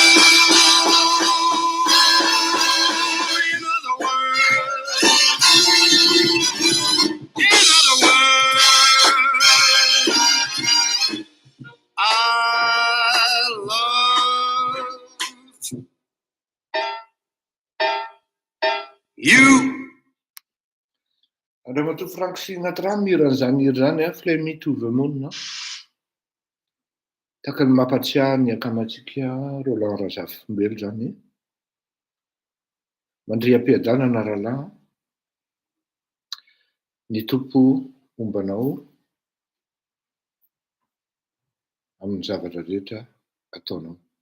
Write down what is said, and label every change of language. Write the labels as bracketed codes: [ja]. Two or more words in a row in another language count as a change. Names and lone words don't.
[en] In other words, I love you. [mg] Andriamatoa Frank Sinatra miran'izany hira zany a [en] Fly me to the moon. [mg] Taka ny mampatsiahy ny akamatsika Roland Razafimbelo zany. Mandriam-piadanana rahalahy. Ny tompo ombanao amin'ny zavatra rehetra ataonao.